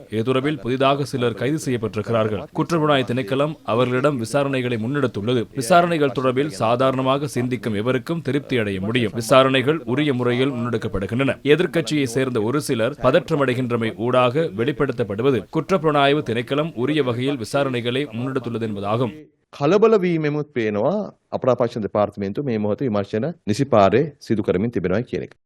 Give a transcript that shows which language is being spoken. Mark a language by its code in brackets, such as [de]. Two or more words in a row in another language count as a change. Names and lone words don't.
[ta] இது தொடர்பில் புதிதாக சிலர் கைது செய்யப்பட்டிருக்கிறார்கள். குற்றப்புலனாய்வு திணைக்களம் அவர்களிடம் விசாரணைகளை முன்னெடுத்துள்ளது. விசாரணைகள் தொடர்பில் சாதாரணமாக சிந்திக்கும் எவருக்கும் திருப்தி அடைய முடியும். விசாரணைகள் உரிய முறையில் முன்னெடுக்கப்படுகின்றன. எதிர்க்கட்சியை சேர்ந்த ஒரு சிலர் பதற்றமடைகின்றமை ஊடாக வெளிப்படுத்தப்படுவது குற்றப்புலனாய்வு திணைக்களம் உரிய வகையில் விசாரணைகளை முன்னெடுத்துள்ளது என்பதாகும். [si] කලබල වීමෙමුත් පේනවා අපරාපක්ෂ දෙපාර්තමේන්තුව මේ මොහොතේ විමර්ශන නිසි පාරේ සිදු කරමින් තිබෙනවා කියන එක.